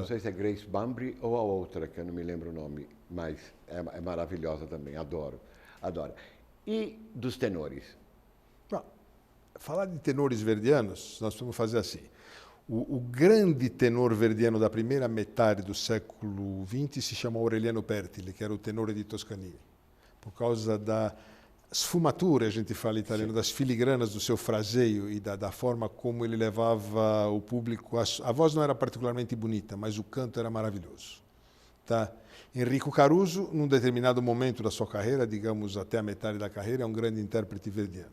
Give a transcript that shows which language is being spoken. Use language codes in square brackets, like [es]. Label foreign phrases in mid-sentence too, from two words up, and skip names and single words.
[pt] Não sei se é Grace Bumbry ou a outra, que eu não me lembro o nome, mas é maravilhosa também, adoro. E dos tenores? Falar de tenores verdianos, nós vamos fazer assim. O grande tenor verdiano da primeira metade do século XX se chama Aureliano Pertile, que era o [it] tenore di Toscanini, [pt] por causa da sfumatura, a gente fala italiano, das filigranas do seu fraseio e da forma como ele levava o público. A voz não era particularmente bonita, mas o canto era maravilhoso. Tá? Enrico Caruso, num determinado momento da sua carreira, digamos até a metade da carreira, é um grande intérprete verdiano.